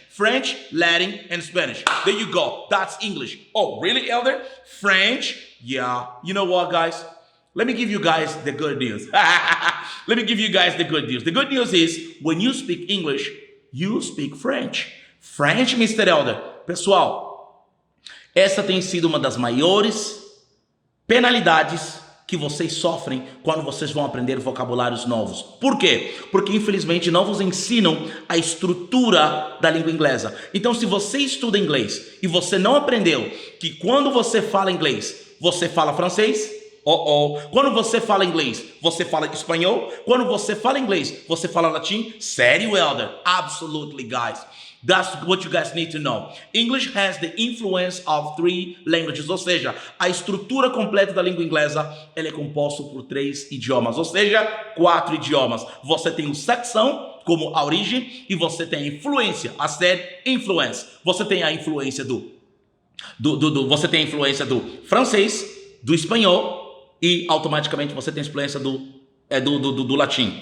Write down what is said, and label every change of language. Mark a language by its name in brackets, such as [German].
[English] French, Latin, and Spanish. There you go. That's English. Oh, really, Elder? French? Yeah. You know what, guys? Let me give you guys the good news. Let me give you guys the good news. The good news is, when you speak English, you speak French. French, Mr. Elder. [Portuguese] Pessoal, essa tem sido uma das maiores penalidades que vocês sofrem quando vocês vão aprender vocabulários novos. Por quê? Porque infelizmente não vos ensinam a estrutura da língua inglesa. Então, se você estuda inglês e você não aprendeu que quando você fala inglês, você fala francês, quando você fala inglês, você fala espanhol. Quando você fala inglês, você fala latim. Sério, [English] Elder? Absolutely, guys. That's what you guys need to know. English has the influence of 3 languages. [Portuguese] Ou seja, a estrutura completa da língua inglesa, ela é composta por 3 idiomas. Ou seja, 4 idiomas. Você tem o saxão como a origem e você tem a influência, a ser influence. Você tem a influência você tem a influência do francês, do espanhol, e automaticamente você tem a influência do latim.